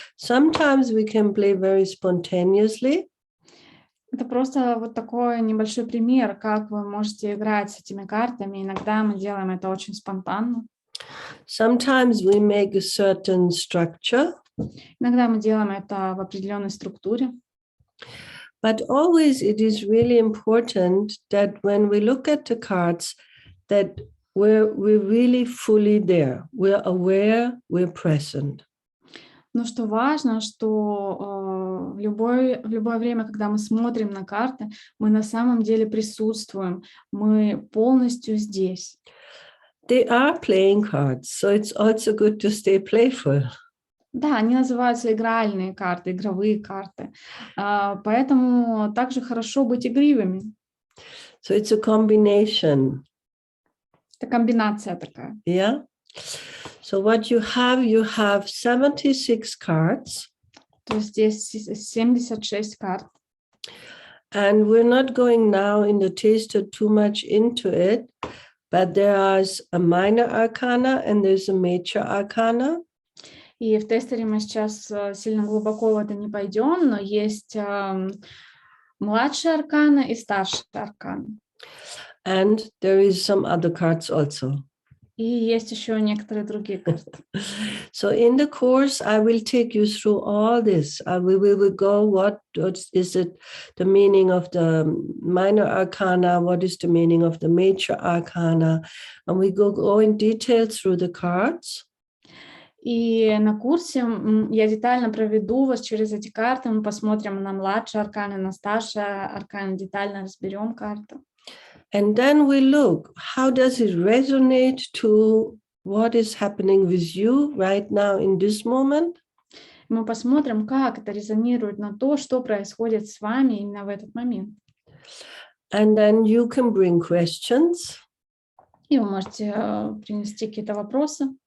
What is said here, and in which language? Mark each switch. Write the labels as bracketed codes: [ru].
[en] Sometimes we can play very spontaneously. [ru] Это просто вот такой небольшой пример, как вы можете играть с этими картами. Иногда мы делаем это очень спонтанно. [en] Sometimes we make a certain structure. [ru] Иногда мы делаем это в определенной структуре. [en] But always it is really important that when we look at the cards, that we're really fully there. We're aware, we're present. [ru] Но что важно, что в любое время, когда мы смотрим на карты, мы на самом деле присутствуем, мы полностью здесь. [en] They are playing cards, so it's also good to stay playful. [ru] Да, они называются игральные карты, игровые карты. Поэтому также хорошо быть игривыми. [en] So it's a combination. [ru] Это комбинация такая. [en] Yeah. So what you have 76 cards. [ru] То есть здесь 76 карт. [en] And we're not going now in the taster too much into it, but there is a minor arcana and there's a major arcana. [ru] И в тестере мы сейчас сильно глубоко в это не пойдем, но есть младшая аркана и старшая аркана. [en] And there is some other cards also. [ru] И есть еще некоторые другие карты. [en] So in the course, I will take you through all this. We will go, what is it, the meaning of the minor arcana, what is the meaning of the major arcana, and we go in detail through the cards. [ru] И на курсе я детально проведу вас через эти карты, мы посмотрим на младшие арканы, на старшие арканы, детально разберем карту. [en] And then we look, how does it resonate to what is happening with you right now in this moment? [ru] Мы посмотрим, как это резонирует на то, что происходит с вами именно в этот момент. [en] And then you can bring questions. [ru] И вы можете принести какие-то вопросы.